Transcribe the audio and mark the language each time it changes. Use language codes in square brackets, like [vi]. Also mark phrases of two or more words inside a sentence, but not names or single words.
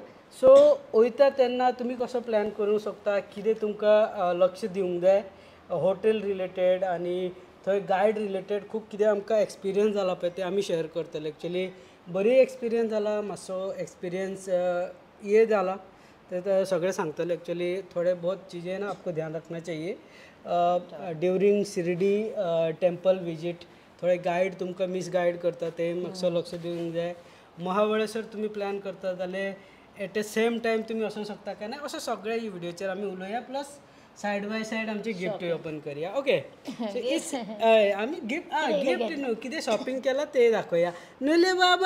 [kok] सो वयता तेन्ना तुमी कसो प्लॅन करूंक शकता. कितें तुमकां लक्ष दिवंक जाय [en] hotel related [kok] आनी थंय [en] guide related [kok] खूब कितें आमकां एक्सपिरियन्स जाला पळय ते आमी शेअर करतले. एक्चुअली बरी एक्सपिरियन्स जाला. मातसो एक्सपिरियन्स ये जाला ते सगळें सांगतले. [hi] एक्चुअली थोडे बहुत चीज़ें ना आपको ध्यान रखना चाहिए [en] during Shirdi temple visit. [kok] थोडे गायड तुमकां मिस गायड करता ते मातसो लक्ष दिवंक जाय. महाबळेश्वर तुमी प्लॅन करता जाल्यार [en] at the same time [kok] तुमी वचूंक शकता काय ना अशें सगळ्या व्हिडिओचेर आमी उलोवया. प्लस [en] side by side [kok] आमची गिफ्ट ओपन करया. ओके आमी गिफ्ट न्हू कितें शॉपिंग केला ते दाखोवया न्हूले बाबा.